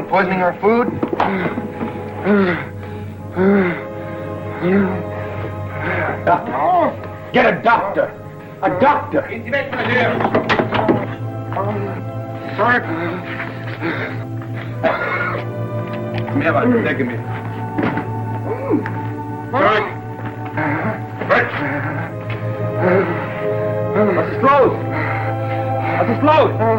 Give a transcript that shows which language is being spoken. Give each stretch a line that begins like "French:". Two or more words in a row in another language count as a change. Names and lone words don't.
English: Poisoning our food? Doctor. Get a doctor. A doctor. Frank.
Danish: Kom her, Walter. Lægge mig. Frank. Frank.
German: Was ist los? Was ist los?